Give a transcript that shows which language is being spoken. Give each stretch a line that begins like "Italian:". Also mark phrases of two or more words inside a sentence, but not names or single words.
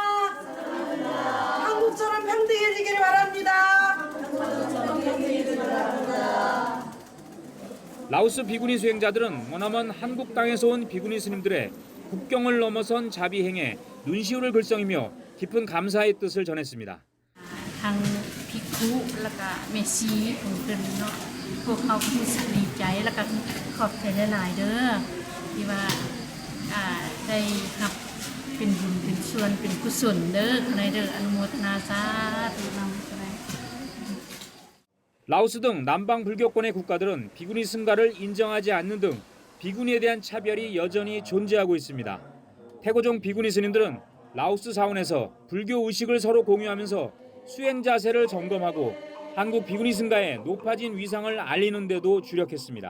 Korean: 한국처럼 평등해지기를 바랍니다. 라오스 비구니 수행자들은 머나먼 한국 땅에서 온 비구니 스님들의 국경을 넘어선 자비행에 눈시울을 글썽이며 깊은 감사의 뜻을 전했습니다.
Lao: ທາງພິກສຸແລ້ວກໍແມ່ຊີຂອງເພິ່ນເນາະພວກເຂົາຮູ້ສຶກດີໃຈແລ້ວກໍຂອບໃຈຫຼາຍໆເດີ້ທີ່ວ່າໄດ້ຮັບເປັນບຸນເປັນສ່ວນເປັນກຸສົນເດີ້ໃນເດີ້ອະນຸໂມທະນາສາທຸນຳ
Korean: 라오스 등 남방 불교권의 국가들은 비구니 승가를 인정하지 않는 등 비구니에 대한 차별이 여전히 존재하고 있습니다. 태고종 비구니 스님들은 라오스 사원에서 불교 의식을 서로 공유하면서 수행 자세를 점검하고 한국 비구니 승가의 높아진 위상을 알리는 데도 주력했습니다.